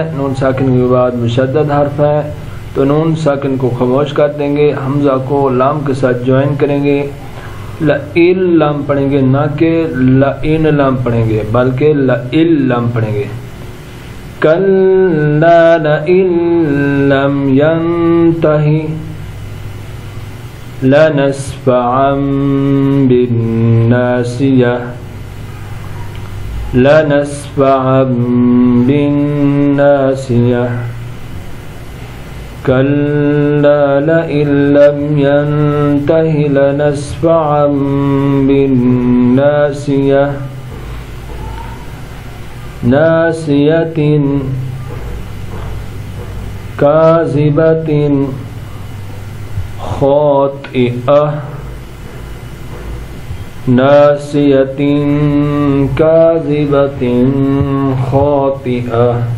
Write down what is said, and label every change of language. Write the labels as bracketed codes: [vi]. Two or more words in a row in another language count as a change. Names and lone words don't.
[hi] नून साकिन के बाद मुशद्दद हर्फ है, तो नून साकिन को खामोश कर देंगे, हमज़ा को लाम के साथ ज्वाइन करेंगे। लइल्लम पढ़ेंगे, ना कि [ar] لئن لم [hi] पढ़ेंगे, बल्कि लइल्लम पढ़ेंगे। [ar] كلا لئن لم ينته لنسفعا بالناصية لنسفعا بالناصية. كلا لئن لم ينته لنسفعا بالناصية. ناصية كاذبة خاطئة ناصية كاذبة خاطئة